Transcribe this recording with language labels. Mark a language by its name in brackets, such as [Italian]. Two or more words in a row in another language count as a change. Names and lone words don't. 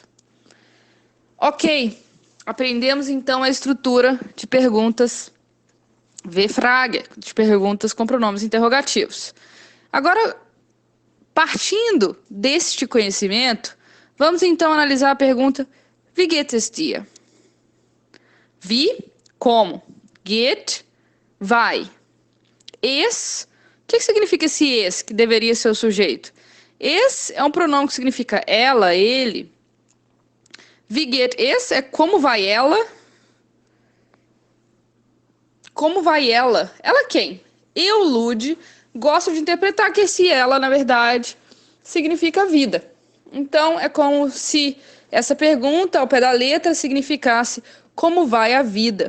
[Portuguese] Ok, aprendemos então a estrutura de perguntas V-frage, de perguntas com pronomes interrogativos. Agora, partindo deste conhecimento, vamos então analisar a pergunta [German] Wie geht es dir? Wie, como. Geht, [Portuguese] vai. Es, o que significa esse es, que deveria ser o sujeito? Es é um pronome que significa ela, ele. [German] Wie geht es [Portuguese] é como vai ela. Como vai ela? Ela quem? Eu, Lud, gosto de interpretar que esse ela, na verdade, significa vida. Então, é como se essa pergunta, ao pé da letra, significasse como vai a vida.